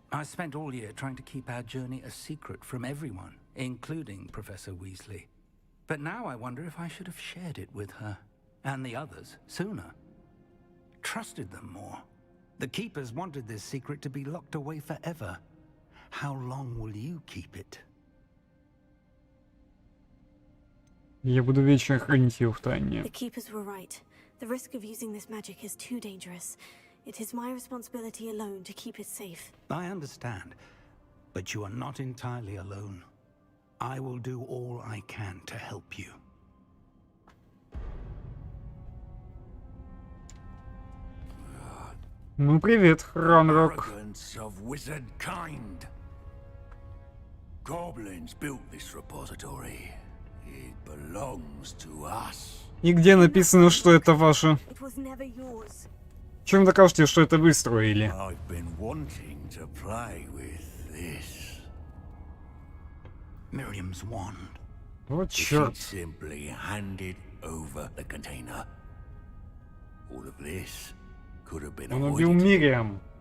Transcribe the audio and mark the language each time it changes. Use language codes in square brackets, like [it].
[en] I spent all year trying to keep our journey a secret from everyone, including Professor Weasley. But now I wonder if I should have shared it with her, and the others, sooner. Trusted them more. The Keepers wanted this secret to be locked away forever. How long will you keep it? [ru] Я буду вечно хранить ее в тайне. [en] The Keepers were right. The risk of using this magic is too dangerous. It is my responsibility alone to keep it safe. I understand, but you are not entirely alone. I will do all I can to help you. [ru] Ну привет, Ранрок. [en] Arrogance of wizard kind. Goblins built this repository. It belongs to us. [ru] И где написано, что это ваше? [en] It was never yours. [ru] Чем докажете, что это вы строили? [en] I've been wanting to play with this. Miriam's wand. [ru] Вот [en] If she'd [ru] черт. [en] simply handed over the container, all of this could have been [ru] Он убил [en] avoided. [ru] Мириам.